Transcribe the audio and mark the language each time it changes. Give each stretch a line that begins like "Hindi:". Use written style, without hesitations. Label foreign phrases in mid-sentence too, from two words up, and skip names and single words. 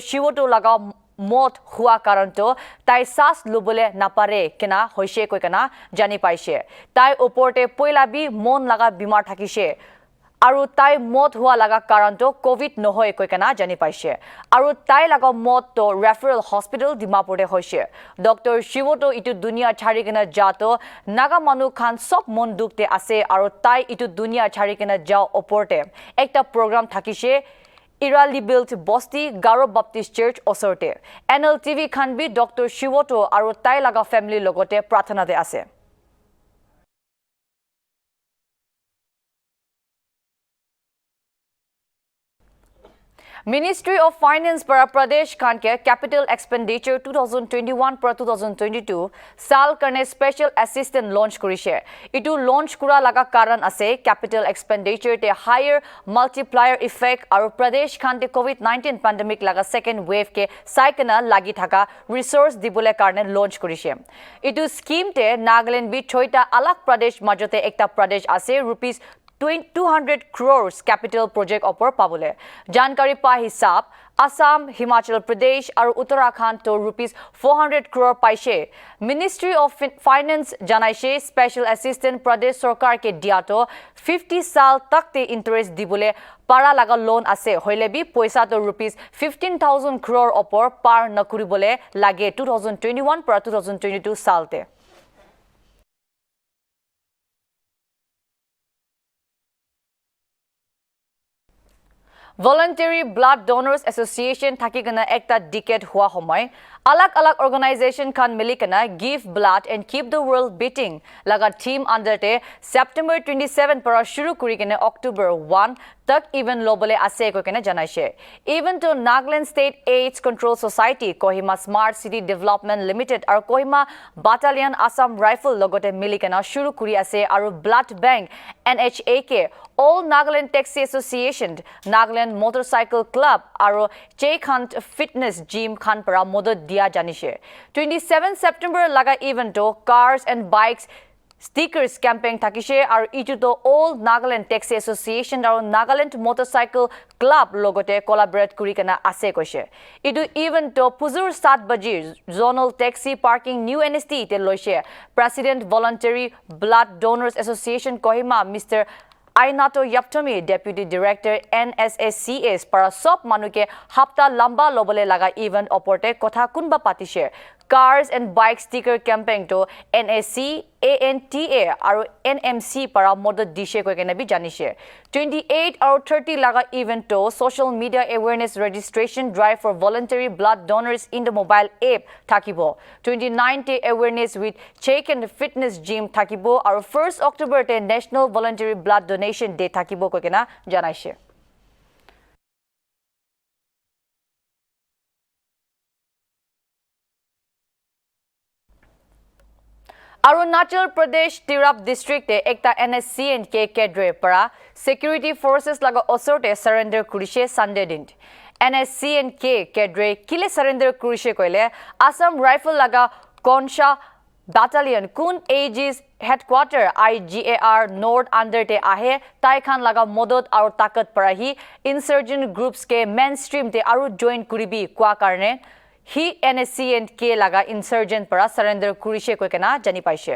Naga Pidgin: Shiwoto laga mot hua karanto tai sas lubole napare kena hoishe koi kana jani paishe. Tai oporte poilabi mon laga bimar thakishe. Aru tai mot hua laga karanto COVID nohoy koi kana jani paishe. Aru tai laga mot to
English: referral hospital
Naga Pidgin: Dimapur de hoishe. Dr. Shiwoto itu dunia chari kena jato naga manu khan sop mon dukte ase aru tai itu dunia chari kena jao oporte. Ekta program thakishe Irali built Bosti Garo Baptist Church osorte. NLTV khan bi Dr. Shiwoto aru tai laga family logote prathana de ase. Ministry of Finance para Pradesh Khan ke
English: Capital Expenditure
Naga Pidgin: 2021 para 2022 sal karne Special Assistant launch करिशे. इटू launch kura laga karon ase
English: Capital Expenditure
Naga Pidgin: ते
English: higher multiplier effect
Naga Pidgin: aru Pradesh khan te
English: COVID-19 pandemic
Naga Pidgin: लगा
English: second wave
Naga Pidgin: ke saikna lagi thaka resource dibule karone launch करिशे. Itu scheme te Nagaland bi chuta alag Pradesh majote ekta Pradesh ase
English: rupees 200 crores capital project
Naga Pidgin: opor pabule. Jankari pa hisab Assam, Himachal Pradesh और Uttarakhand to rupees 400 crore paishe. Ministry of Finance janaishe Special Assistant Pradesh Sarkar ke diato 50 sal tak te interest dibule para laga loan ase hoile bi poisa to rupees 15,000 crore opor par nakuribole lage 2021 para 2022 salte. Voluntary Blood Donors Association thakigana ekta decade hua homoy alag organization khan milikana
English: give blood and keep the world beating
Naga Pidgin: laga team under te September 27 para shuru kurikene October 1 tak even lobole ase ko kena janaishe. Even to Nagaland State AIDS Control Society, Kohima Smart City Development Limited or Kohima Battalion Assam Rifle logote milikana shuru kuri ase aru
English: blood bank
Naga Pidgin: NHAK All Nagaland Taxi Association, Nagaland Motorcycle Club aru Cheik Hunt Fitness Gym khan para modod dia janishe. 27 September laga event to
English: cars and bikes stickers campaign
Naga Pidgin: thakishe aru itu to All Nagaland Taxi Association aru Nagaland Motorcycle Club logote collaborate kuri kana ase koise. Itu event to puzur 7 baji
English: zonal taxi parking
Naga Pidgin: new NST te loise. President Voluntary Blood Donors Association Kohima Mr. Ainato Yaptomi, Deputy Director NSSCS para sop manuke hapta lamba lobole laga event oporte kotha kunba patishe.
English: Cars and bike sticker campaign
Naga Pidgin: to NSC, ANTA aru NMC para modod dishe ko kena bi janishe. 28 or 30 laga event to
English: social media awareness registration drive for voluntary blood donors in the mobile app
Naga Pidgin: thakibo. 29 te
English: awareness with
Naga Pidgin: Cheik and Fitness Gym thakibo aru 1st October te National Voluntary Blood Donation Day thakibo ko kena janaishe. Arunachal Pradesh Tirap district te ekta NSCNK cadre para
English: security forces
Naga Pidgin: laga osorte surrender kurishe Sunday din. NSCNK cadre kile surrender kurishe koile Assam Rifle laga Konsha Battalion Kun Aegis headquarter IGAR North under te ahe tai khan laga modod aru takat para hi
English: insurgent groups
Naga Pidgin: ke mainstream te aru join kuribi kwa karne He NSCNK laga insurgent para surrender kurishe ko kena jani paishe.